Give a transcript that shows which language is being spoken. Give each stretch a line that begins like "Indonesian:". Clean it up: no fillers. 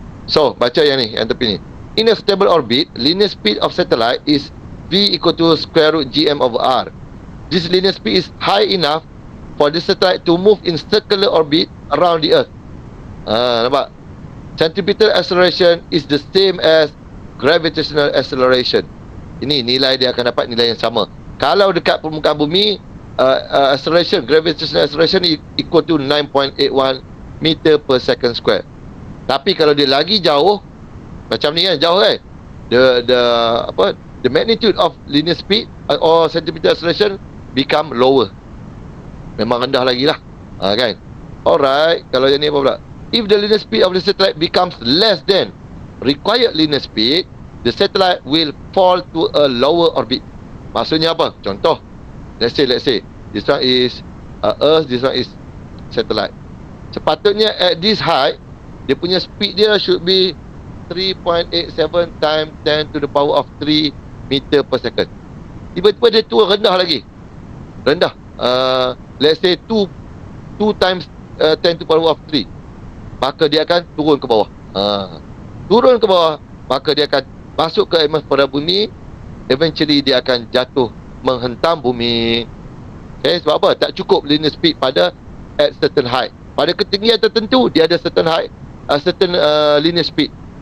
Malay: So, baca yang ni, yang tepi ni.
English: In a stable orbit, linear speed of satellite is V equal to square root GM over R. This linear speed is high enough for the satellite to move in circular orbit around the Earth.
Malay: Nampak?
English: Centripetal acceleration is the same as gravitational acceleration.
Malay: Ini nilai dia akan dapat nilai yang sama. Kalau dekat permukaan bumi,
English: acceleration, gravitational acceleration equal to 9.81 meter per second square.
Malay: Tapi kalau dia lagi jauh, macam ni kan, jauh kan,
English: the magnitude of linear speed or centimeter acceleration become lower.
Malay: Memang rendah lagi lah, kan.
English: Alright,
Malay: kalau yang ni apa pula?
English: If the linear speed of the satellite becomes less than required linear speed, the satellite will fall to a lower orbit.
Malay: Maksudnya apa? Contoh,
English: let's say this one is Earth, this one is satellite.
Malay: Sepatutnya
English: at this height,
Malay: dia punya speed dia
English: should be 3.87 times 10 to the power of 3 meter per second.
Malay: Tiba-tiba dia turun rendah lagi. Rendah.
English: Let's say 2 times 10 to the power of 3.
Malay: Maka dia akan turun ke bawah. Turun ke bawah, maka dia akan masuk ke atmosfera bumi.
English: Eventually
Malay: dia akan jatuh menghentam bumi. Okay, sebab apa? Tak cukup linear speed pada
English: at certain height.
Malay: Pada ketinggian tertentu dia ada
English: certain height, certain linear speed.